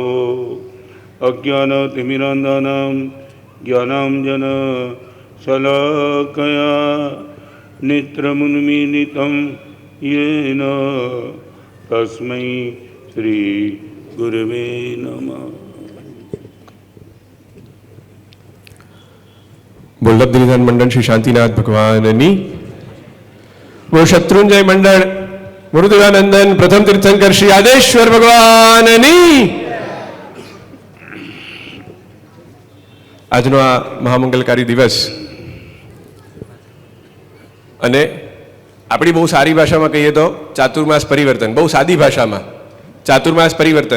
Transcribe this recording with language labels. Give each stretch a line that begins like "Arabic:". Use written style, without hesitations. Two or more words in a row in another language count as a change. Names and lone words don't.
Sanskrit: अज्ञानतिमिरान्धानां ज्ञानाञ्जन शलाकया नेत्रमुन्मीलितं येन तस्मै श्री गुरवे नमः।
Gujarati: વલ્લભ નિધાન મંડલ શ્રી શાંતિનાથ ભગવાનની। વો શત્રુંજય મંડલ ગુરુદેવાનંદન પ્રથમ તીર્થંકર શ્રી આદેશ્વર ભગવાનની। આજનો આ મહામંગલકારી દિવસ અને આપણી બહુ સારી ભાષામાં કહીએ તો ચાતુર્માસ પરિવર્તન, બહુ સાદી ભાષામાં ચાતુર્માસ પરિવર્તન.